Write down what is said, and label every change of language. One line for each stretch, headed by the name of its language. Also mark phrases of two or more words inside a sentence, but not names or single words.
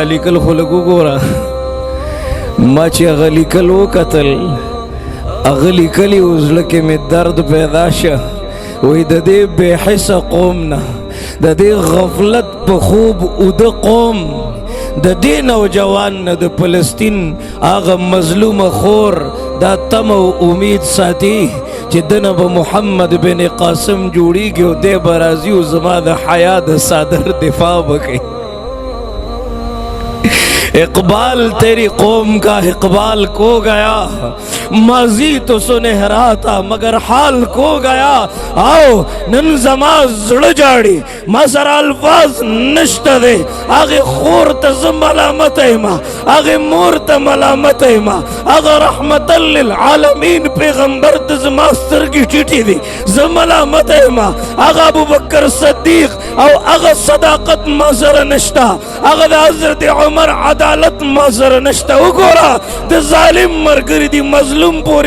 Pashto: لیکل خو لږ وګوره ما چې هغه لیکل وکتل هغه لیکلي و زړه کې مې درد پیدا شه وایي د دې بې حسه قوم نه د دې غفلت په خوب اوده قوم د دې نوجوان نه د فلسطین هغه مظلومه خور دا تم او امید ساتي چې دنه به محمد بن قاسم جوړیږي او دی به راځي او زما د حیا د صادر دفاع به کوي
Urdu: اقبال تیری قوم کا اقبال کو گیا ماضی تو سنہرا تھا مگر حال کو گیا
Pashto: آؤ نن زما زړه جاړي ما سره الفاظ نشته دی هغې خور ته زه ملامت یم هغې مور ته ملامت یم هغه رحمتا للعالمین پیغمبر ته زما سترګې ټیټې دي زه ملامت یم هغه ابوبکر صدیق او هغه صداقت ما سره نشته هغه د حضرت عمر عدالت ما سره نشته وګوره د ظالم ملګري دي مظلوم پورې